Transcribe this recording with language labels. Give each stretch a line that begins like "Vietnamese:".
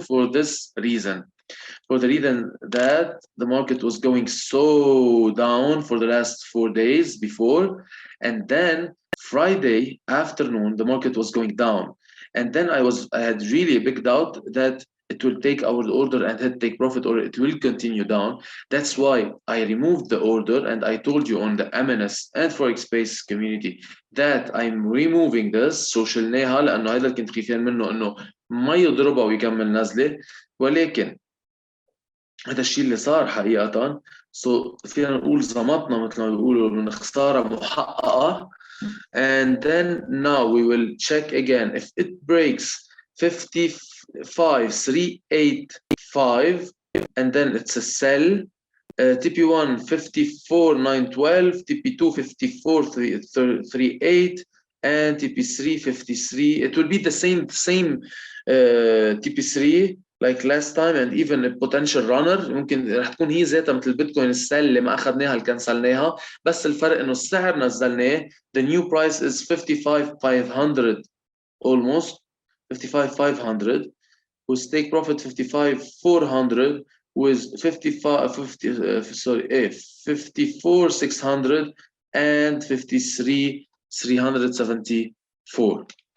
English: For this reason. For the reason that the market was going so down for the last 4 days before, and then Friday afternoon the market was going down, and then I had really a big doubt that it will take our order and hit take profit or it will continue down. That's why I removed the order, and I told you on the MNS and Forex Space community that I'm removing this.
Arabic: So شلناها لأنه هذا كنت خايفين منه إنه ما يضربها ويكمل نزلة، ولكن هذا الشيء اللي صار حقيقة. سو فينا نقول زمطنا مثل ما بيقولوا من خسارة محققة.
English: and then now we will check again if it breaks 55.385 and then it's a sell. TP1 54.912, TP2 54.338 and TP3 53. it will be the same TP3 like last time, and even a potential runner.
Arabic: ممكن رح تكون هي ذاتها مثل البيتكوين السيل اللي ما اخذناها اللي كنسلناها، بس الفرق انه السعر نزلناه.
English: the new price is 55,500 almost 55,500 with take profit 55,400 with 54,600 and 53,374.